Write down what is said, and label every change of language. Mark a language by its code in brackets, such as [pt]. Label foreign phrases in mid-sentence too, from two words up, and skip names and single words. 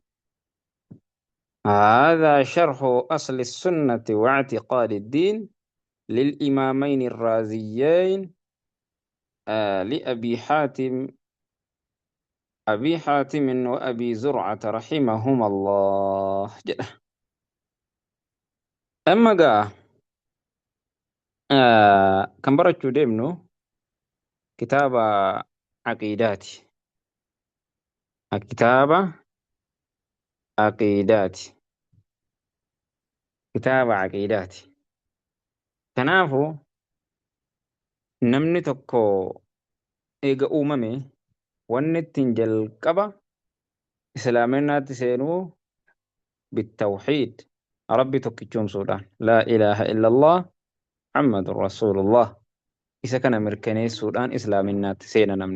[ar] هذا شرح أصل السنة واعتقاد الدين للإمامين الرازيين، لأبي حاتم وأبي زرعة رحمهما الله. [om] أما kan barachuu deemnu kitaaba aqiidaati. Kitaaba aqiidaati. Kitaaba aqiidaati. Kanaafuu namni tokko eega uumame wanni ittiin jalqaba islaaminaatti seenuu bitawxiid, rabbi tokkichoomsuudhaan [ar] لا إله إلا الله محمد رسول الله [om] isa kana mirkaneessuudhaan islaaminaatti seena namni.